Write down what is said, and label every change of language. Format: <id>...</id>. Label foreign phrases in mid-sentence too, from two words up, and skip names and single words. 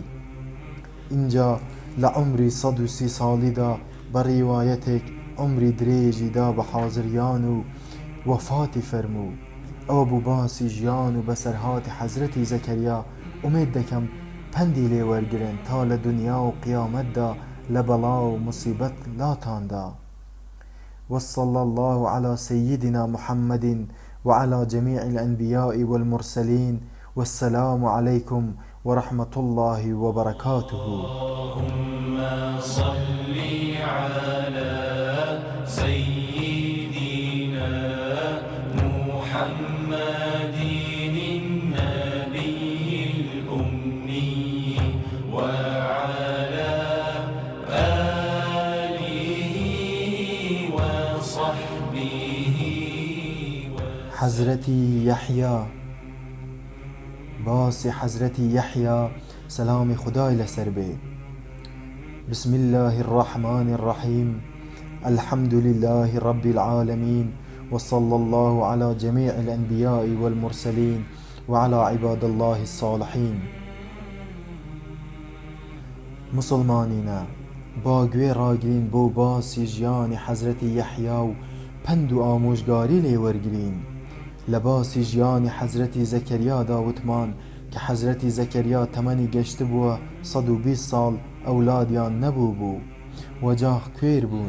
<ckb>اینجا لە عمری 130 ساڵیدا بە ڕیوایەتێک عمری درێژی دا بە حازریان و وەفاتی فەرموو. ئەوە بوو باسی ژیان و بەسەرهاتی حەزرەتی زەکەریا. ئومێد دەکەم پەندی لێ وەرگرن تا لە دنیا و قیامەتدا لە بەڵا و مصیبەت لاتاندا.</ckb> <ar>وصلى الله على سيدنا محمد وعلى جميع الأنبياء والمرسلين والسلام عليكم ورحمة الله وبركاته. اللهم صل على سيدنا محمد النبي الأمي وعلى آله وصحبه</ar> <ckb>حضرتی یحیی، باسی حضرتی یحیی سلام خدای لەسەر بێ.</ckb> <ar>بسم الله الرحمن الرحيم. الحمد لله رب العالمين، وصلى الله على جميع الأنبياء والمرسلين وعلى عباد الله الصالحين.</ar> <ckb>مسلمانینە، با گوێ ڕاگرین بۆ باسی ژیانی حەزرەتی یحیی و پند و ئامۆژگاری لێ وەرگرین. لە باسی ژیانی حەزرەتی زەکەریادا وتمان کە حەزرەتی زەکەریا تەمەنی گەشتە بووە 120 ساڵ ئەولادیان نەبوو بوو، وەجاخ کوێر بوون.</ckb>